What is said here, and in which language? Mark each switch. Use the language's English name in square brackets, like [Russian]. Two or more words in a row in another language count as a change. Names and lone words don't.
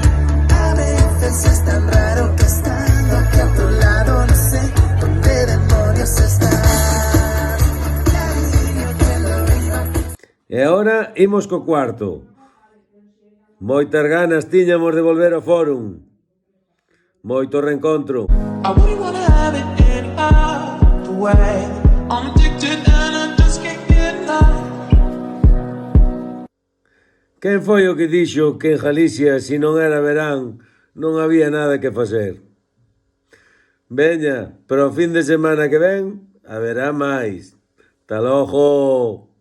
[Spanish] A veces es tan raro que estando aquí a tu lado no sé dónde demonios está. [Galician] E agora imos co cuarto. Moitas ganas tiñamos de volver ao fórum. Moito reencontro. [English] I wouldn't wanna have it any other way. I'm addicted and I just can't get enough. [Galician] Quen foi o que dixo que en Galicia, se non era verán, non había nada que facer? Veña, pero o fin de semana que ven, haberá máis. Hasta logo!